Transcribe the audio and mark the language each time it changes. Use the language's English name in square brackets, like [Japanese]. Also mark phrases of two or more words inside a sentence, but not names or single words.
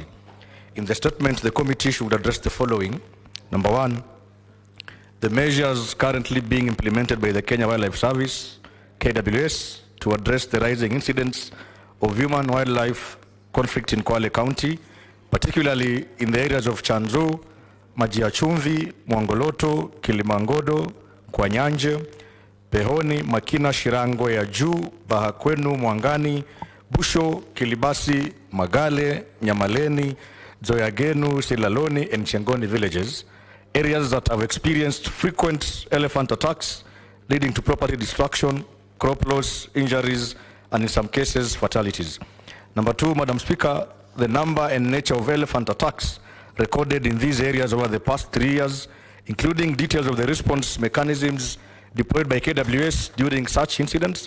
[English] In the statement, the committee should address the following. Number 1, the measures currently being implemented by the Kenya Wildlife Service, KWS, to address the rising incidents of human-wildlife conflict in Kwale County, particularly in the areas of Chanzu, Majiachumvi, Mwangoloto, Kilimangodo, Kwanyanje, Pehoni, Makina, Shirango ya Juu, Bahakwenu, Mwangani, Busho, Kilibasi, Magale, Nyamaleni, Zoyagenu, Silaloni, and Chengoni villages, areas that have experienced frequent elephant attacks leading to property destruction, crop loss, injuries, and in some cases, fatalities. Number 2, Madam Speaker, the number and nature of elephant attacks recorded in these areas over the past 3 years, including details of the response mechanisms deployed by KWS during such incidents.